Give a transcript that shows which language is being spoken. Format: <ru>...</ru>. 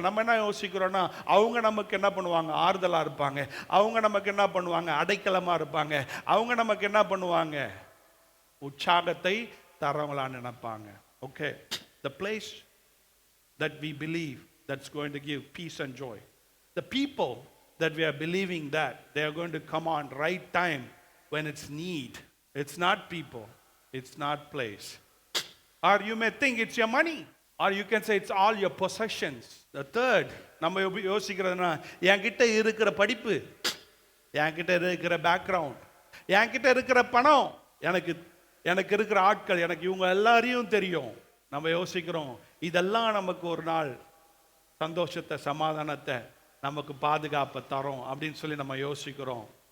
<ta>நம்ம என்ன யோசிக்கிறோம்னா, அவங்க நமக்கு என்ன பண்ணுவாங்க, ஆறுதலா இருப்பாங்க, அவங்க நமக்கு என்ன பண்ணுவாங்க, அடைக்கலமா இருப்பாங்க, அவங்க நமக்கு என்ன பண்ணுவாங்க, உற்சாகத்தை தரவங்களா நினைப்பாங்க.</ta> <en>Okay, the place that we believe that's going to give peace and joy, the people that we are believing that they are going to come on right time when it's need. It's not people, it's not place. Or you may think it's your money, or you can say it's all your possessions. The third,</en> <ta>நம்ம யோசிக்கிறதுனா, என்கிட்ட இருக்கிற படிப்பு, என்கிட்ட இருக்கிற background, என்கிட்ட இருக்கிற பணம், எனக்கு இருக்கிற ஆட்கள், எனக்கு இவங்க எல்லாரையும் தெரியும். நம்ம யோசிக்கிறோம் இதெல்லாம் நமக்கு ஒரு நாள் சந்தோஷத்தை, சமாதானத்தை, நமக்கு பாதுகாப்பை தரும் அப்படின்னு சொல்லி நம்ம யோசிக்கிறோம்.</ta>